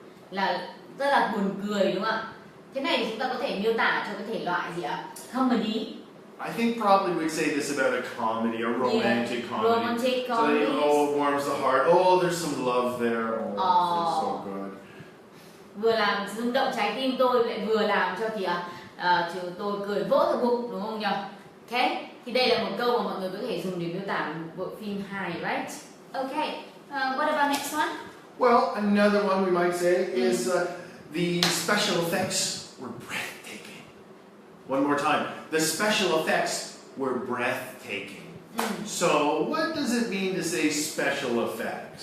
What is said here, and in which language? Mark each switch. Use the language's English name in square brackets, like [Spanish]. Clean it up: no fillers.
[Vietnamese] Là rất là buồn cười đúng không ạ? Thế này thì chúng ta có thể miêu tả cho cái thể loại gì ạ? [English] Comedy. I think probably we'd say this about a comedy, a romantic comedy. Romantic comedy. So it warms the heart. Oh, there's some love there. Oh, it's so good. [Vietnamese] Vừa làm rung động trái tim tôi lại vừa làm cho tôi cười vỗ cả bụng đúng không nhỉ? Okay. Thì đây là một câu mà mọi người có thể dùng để miêu tả một bộ phim hài, right? [English] Okay. What about next one? Well, another one we might say is the special effects were breathtaking. One more time. The special effects were breathtaking. So, what does it mean to say special effects?